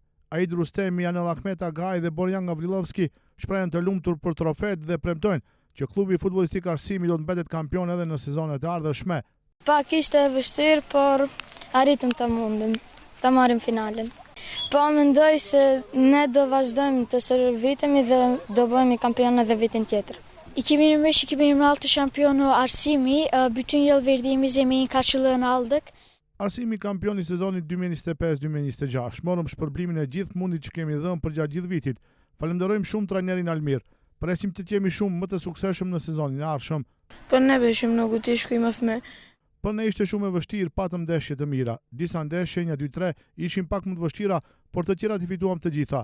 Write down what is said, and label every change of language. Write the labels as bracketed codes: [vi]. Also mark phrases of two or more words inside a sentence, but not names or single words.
[sq] Aid Rustemi, Anel Ahmet Agaj dhe Borjan Gavrilovski shprehen të lumtur për trofet dhe premtojnë që klubi futbollistik Arsimi do të mbetet kampion edhe në sezonet e ardhshme. Pak ishte e vështirë, por arritëm të mundim, të marrim finalen. Po mendoj se ne do vazhdojmë të shërbitemi dhe do bëhemi kampion edhe vitin tjetër. [tr] 2025-2026 şampiyonu Arsimi, bütün yıl verdiğimiz emeğin karşılığını aldık. [sq] Arsimi kampion i sezonit 2025-2026. Morëm shpërblimin e gjithë mundit që kemi dhënë përgjatë gjithë vitit. Falenderojmë shumë trajnerin Almir. Presim të jemi shumë më të suksesshëm në sezonin e ardhshëm. Për ne beshim nuk u të shkojmë më. Për ne ishte shumë e vështirë, patëm ndeshje të mira. Disa ndeshje, 1-2-3, ishin pak më të vështira, por të tjerat i fituam të gjitha.